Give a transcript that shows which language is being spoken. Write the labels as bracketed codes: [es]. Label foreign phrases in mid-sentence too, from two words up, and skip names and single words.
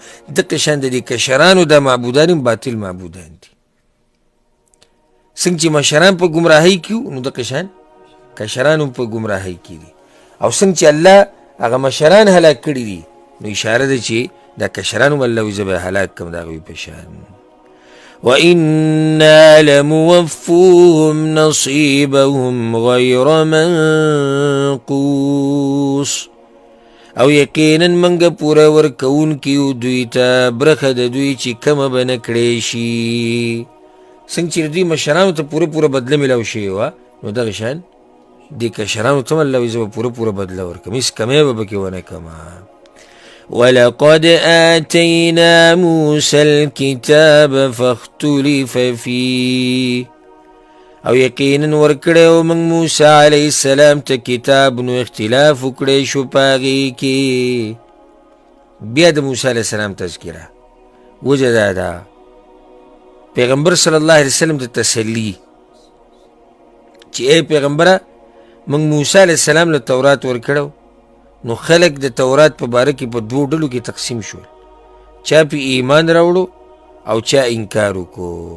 [ps] دقه شان د دې کشرانو دا معبودان هم باطل معبودان دي. څنګه چې مشران په ګمراهۍ کې وو، نو دقه شان کشران هم په ګمراهۍ کې دي. او څنګه چې الله هغه مشران هلاک کړي دي، نو اشاره ده چې دا کشران هم الله وایي زه به هلاک کړم د هغوی په شان. [ar] وَإِنَّا لَمُوَفُّوهُمْ نَصِيبَهُمْ غَيْرَ مَنقُوص، [ps] او یقینا منګه پوره ورکوونکي یو دوی ته برخه د دوی چې کمه به نه کړې شي. څنګه چې دوی مشرانو ته پوره بدله میلاو شوې وه، نو دغه شان دې کشرانو ته هم الله وایي زه به پوره بدله ورکړم، هېڅ کمی به پکې ونه کړمه. [ar] ولقد آتينا موسى الكتاب فاختلف فيه، [ps] او یقینا ورکړی موږ موسی [ar] علیه السلام [ps] ته کتاب، نو اختلاف وکړی شو په هغې کې. بیا د موسی [ar] علیه السلام [ps] تذکره، وجه دا ده پیغمبر [ar] صلی الله علیه وسلم [ps] ته تسلي چې ای پیغمبره موږ موسی [ar] علیه السلام [ps] له تورات ورکړو، نو خلق د تورات په باره کې په دوو ډلو کې تقسیم شول، چا پې ایمان راوړو او چا انکار وکړو.